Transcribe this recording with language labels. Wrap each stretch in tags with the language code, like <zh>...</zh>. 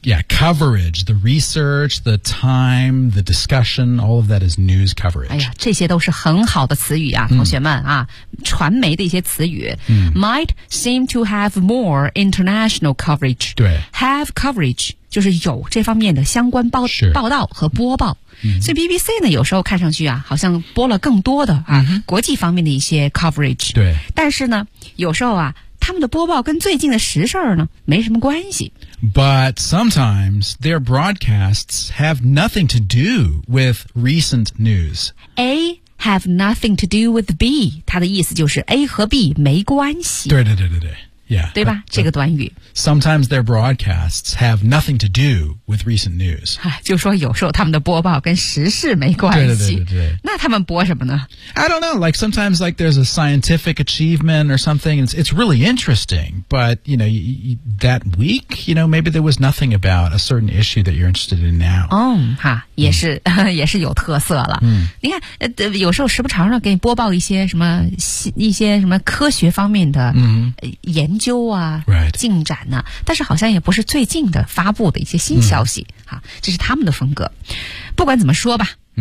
<en>Yeah, coverage, the research, the time, the discussion, all of that is news coverage.</en> <zh>哎呀，这些都是很好的词语啊，同学们啊，传媒的一些词语。</zh> <en>Might seem to have more international coverage.</en> <zh>对。</zh> <en>Have coverage</en> <zh>就是有这方面的相关报道和播报。所以 BBC 呢，有时候看上去啊，好像播了更多的啊，国际方面的一些 coverage。对。但是呢，有时候啊。他们的播报跟最近的时事呢没什么关系。</zh> <en>But sometimes their broadcasts have nothing to do with recent news. A have nothing to do with B.</en> <zh>它的意思就是 A 和 B 没关系。对对对对对。</zh> <en>Yeah,</en> <zh>对吧</zh> <en>but,</en> <zh>这个短语。</zh> <en>Sometimes their broadcasts have nothing to do with recent news.</en> <zh>就说有时候他们的播报跟时事没关系。对对对对对。那他们播什么呢</zh> <en>I don't know, like sometimes like there's a scientific achievement or something, it's really interesting, but you know, that week, you know, maybe there was nothing about a certain issue that you're interested in now.</en> <zh>也是、也是有特色了。你看、有时候时不常常给你播报一些什么科学方面的研究。研究啊、</zh> <en>right.</en> <zh>进展呢、但是好像也不是最近的发布的一些新消息、这是他们的风格不管怎么说吧、</zh>